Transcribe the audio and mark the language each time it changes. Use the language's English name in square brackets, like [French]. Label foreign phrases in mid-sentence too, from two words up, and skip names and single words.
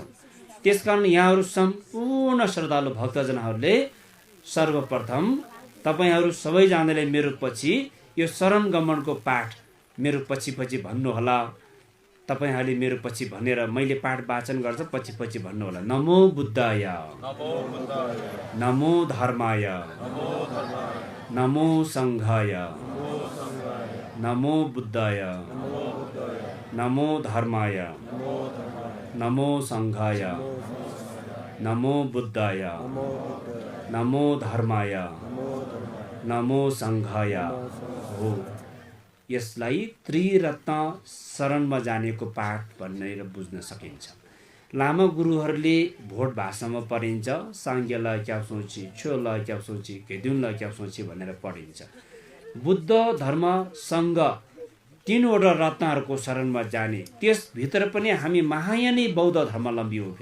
[Nepali] त्यसकारण यहाँहरू सम्पूर्ण श्रद्धालु भक्तजनहरूले सर्वप्रथम तपाईहरू सबैजनाले मेरो पछि यो शरण गमनको पाठ मेरो पछि भन्नुहोला। तपाईहरूले मेरो पछि भनेर मैले पाठ वाचन गर्छ पछि भन्नुहोला। [Pali] नमो बुद्धाय, नमो धर्माय, नमो सङ्घाय, नमो बुद्धाय, नमो धर्माय, नमो सङ्घाय, नमो बुद्धाय, नमो धर्माय, नमो सङ्घाय हो। [Nepali] यसलाई त्रिरत्न शरणमा जानेको पाठ भनेर बुझ्न सकिन्छ। लामा गुरुहरूले भोट भाषामा पढिन्छ, साङ्ग्यलाई [Tibetan] སྐྱབས་སུ་མཆིའོ, [Nepali] छोलाई [Tibetan] སྐྱབས་སུ་མཆིའོ, [Nepali] घेदुनलाई [Tibetan] སྐྱབས་སུ་མཆིའོ [Nepali] भनेर पढिन्छ। बुद्ध धर्मसँग 3वटा रत्नहरूको शरणमा जाने, त्यसभित्र पनि हामी महायानी बौद्ध धर्मावलम्बी हो।